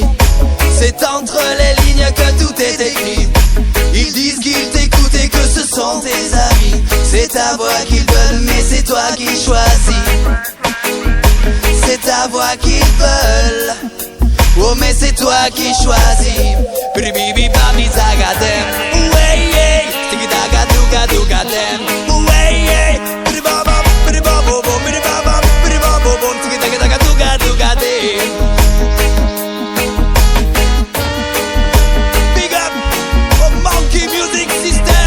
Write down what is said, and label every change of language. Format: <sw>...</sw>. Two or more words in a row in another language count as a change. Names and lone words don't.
<fr>C'est entre les lignes que tout est écrit. Ils disent qu'ils t'écoutent et que ce sont tes amis. C'est ta voix qu'ils veulent, mais c'est toi qui choisis. C'est ta voix qu'ils veulent, oh mais c'est toi qui choisis. Bibi babi zagadem, ouais yeah. Tiki daga duga duga dem, ouais yeah. Bibi baba bibi babo bibi baba bibi babo tiki daga daga duga duga dem.</fr> <en>Big up</en> <fr>au Monkey Music System.</fr>